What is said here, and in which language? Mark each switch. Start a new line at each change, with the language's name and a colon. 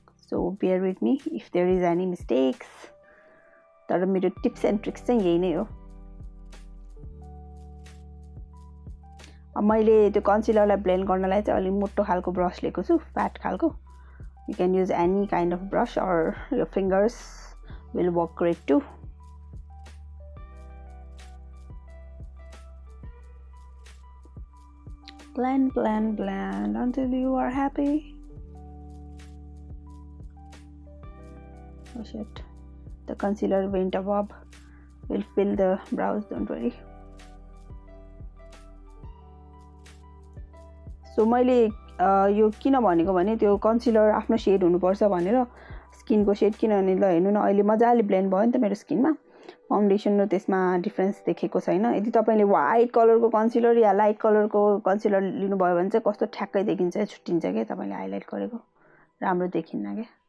English: So bear with me if there is any mistakes.
Nepali: तर मेरो tips and tricks चाहिँ यही नै हो. अब मैले त्यो कन्सिलरलाई ब्लेन्ड गर्नलाई चाहिँ अलि मोटो खालको ब्रस लिएको छु, फ्याट खालको.
English: You can use any kind of brush or your fingers will work great too. Blend until you are happy. Oh shit, the concealer went above. Will fill the brows, don't worry.
Nepali: So मैले यो किन भनेको भने त्यो concealer आफ्नो shade हुनुपर्छ भनेर, स्किनको शेड. किनभने ल हेर्नु न अहिले मजाले ब्लेन्ड भयो नि त मेरो स्किनमा. फाउन्डेसन र त्यसमा डिफरेन्स देखेको छैन। यदि तपाईले व्हाइट कलरको कन्सिलर या लाइट कलरको कन्सिलर लिनुभयो भने चाहिँ कस्तो ठ्याक्कै देखिन्छ, छुट्टिन्छ के तपाईले हाइलाइट गरेको, राम्रो देखिन्न के।